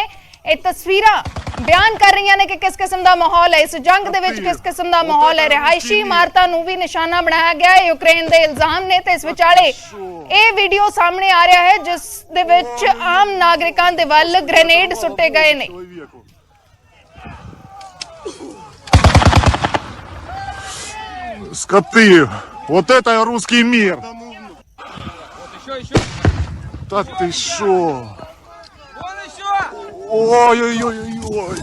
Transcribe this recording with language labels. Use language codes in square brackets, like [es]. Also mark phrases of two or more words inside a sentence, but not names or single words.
[pa] ਇਹ ਤਸਵੀਰਾਂ ਬਿਆਨ ਕਰ ਰਹੀਆਂ ਨੇ ਕਿ ਕਿਸ ਕਿਸਮ ਦਾ ਮਾਹੌਲ ਹੈ ਇਸ ਜੰਗ ਦੇ ਵਿੱਚ, ਕਿਸ ਕਿਸਮ ਦਾ ਮਾਹੌਲ ਹੈ। ਰਿਹਾਇਸ਼ੀ ਇਮਾਰਤਾਂ ਨੂੰ ਵੀ ਨਿਸ਼ਾਨਾ ਬਣਾਇਆ ਗਿਆ ਹੈ, ਯੂਕਰੇਨ ਦੇ ਇਲਜ਼ਾਮ ਨੇ ਤੇ ਇਸ ਵਿਚਾਲੇ ਇਹ ਵੀਡੀਓ ਸਾਹਮਣੇ ਆ ਰਿਹਾ ਹੈ ਜਿਸ ਦੇ ਵਿੱਚ ਆਮ ਨਾਗਰਿਕਾਂ ਦੇ ਵੱਲ ਗ੍ਰੇਨੇਡ ਸੁੱਟੇ ਗਏ ਨੇ। [ru] Скоты! Вот это русский мир! Да ты шо? Ой-ой-ой-ой!